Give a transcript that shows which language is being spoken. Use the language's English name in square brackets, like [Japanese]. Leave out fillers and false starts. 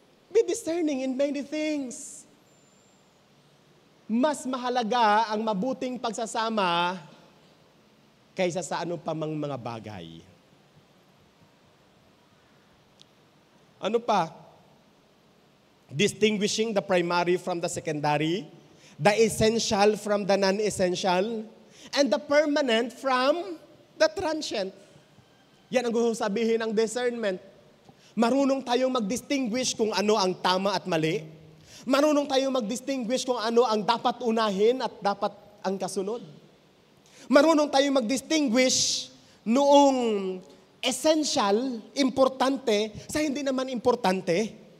[English] Be discerning in many things. [Filipino] Mas mahalaga ang mabuting pagsasama kaysa sa ano pa mang mga bagay. Ano pa? [English] Distinguishing the primary from the secondary, the essential from the non-essential, and the permanent from the transient. [Filipino] Yan ang gusto sabihin ng discernment. Marunong tayong mag-distinguish kung ano ang tama at mali. Marunong tayong mag-distinguish kung ano ang dapat unahin at dapat ang kasunod. Marunong tayong mag-distinguish noong essential, importante, sa hindi naman importante.